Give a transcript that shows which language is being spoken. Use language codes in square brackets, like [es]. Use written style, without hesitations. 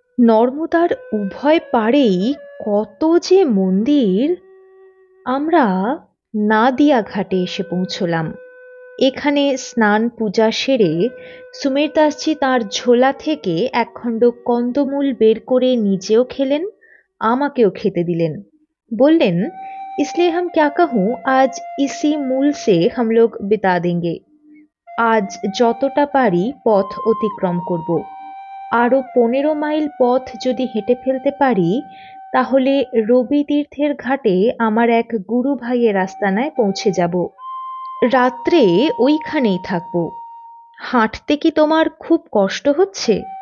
[bn] নর্মদার উভয় পাড়েই কত যে মন্দির! আমরা নাদিয়া ঘাটে এসে পৌঁছলাম। এখানে স্নান পূজা সেরে সুমের দাসজি তাঁর ঝোলা থেকে একখণ্ড কন্দমূল বের করে নিজেও খেলেন, আমাকেও খেতে দিলেন। [hi] बोलें, इसलिए हम क्या कहूँ, आज इसी मूल से हम लोग बिता देंगे। [bn] আজ যতটা পারি পথ অতিক্রম করব। আরো 15 মাইল পথ যদি হেঁটে ফেলতে পারি তাহলে রবি তীর্থের ঘাটে আমার এক গুরু ভাইয়ের আস্তানায় পৌঁছে যাব। রাত্রে ওইখানেই থাকবো। হাঁটতে কি তোমার খুব কষ্ট হচ্ছে?